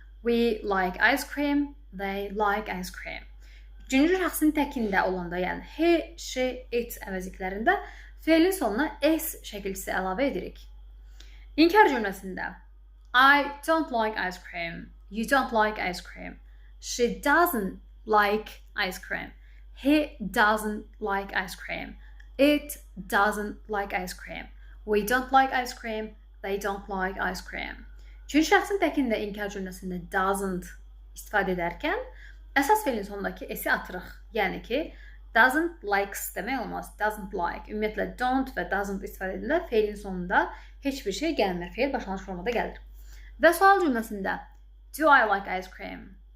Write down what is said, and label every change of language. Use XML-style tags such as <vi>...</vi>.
<en>We like ice cream. They like ice cream.</en> <az>Üçüncü şəxsin təkində olanda, yəni he, she, it əvəzliklərində feilin sonuna s şəkilçisi əlavə edirik. İnkar cümləsində</az> <en>I don't like ice cream. You don't like ice cream. She doesn't like ice cream. He doesn't like ice cream. It doesn't like ice cream. We don't like ice cream. They don't like ice cream.</en> <az>Üçüncü şəxsin təkində inkar cümləsində doesn't istifadə edərkən əsas feilin sonundakı s-i atırıq. Yəni ki, doesn't likes demək olmaz. Doesn't like. Ümumiyyətlə don't və doesn't istifadə edilə feilin sonunda heç bir şey gəlmir. Feil başlanğıc formada gəlir. Və sual cümləsində</az> <en>do I like ice cream?</en>